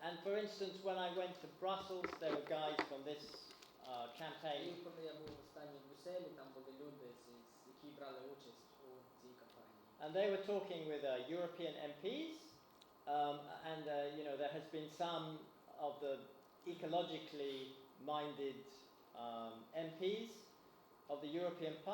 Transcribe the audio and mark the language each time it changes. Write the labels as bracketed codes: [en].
[en] And for instance, when I went to Brussels, there were guys from this campaign. [uk] І коли я був останній в Брюсселі, там були люди, які брали участь у цій кампанії. [en] And they were talking with European MPs, and there has been some of the ecologically minded MPs of the European Parliament